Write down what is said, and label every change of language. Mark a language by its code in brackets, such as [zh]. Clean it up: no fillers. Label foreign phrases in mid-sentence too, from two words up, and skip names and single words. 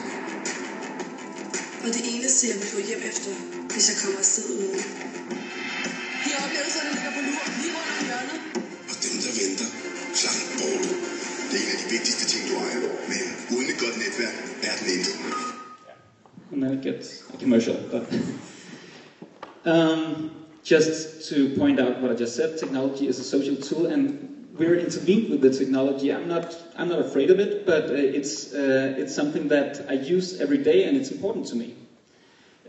[da] Og det eneste, jeg vil få hjem efter, hvis jeg kommer afsted uden. De oplevelserne ligger på lur lige rundt om hjørnet. Og dem, der venter, langt borte. Det er en af de vigtigste ting, du ejer. Men uden et godt netværk er den intet. [en] And then it gets a commercial. But just to point out what I just said, technology is a social tool, and we're intervened with the technology. I'm not afraid of it, but it's something that I use every day, and it's important to me.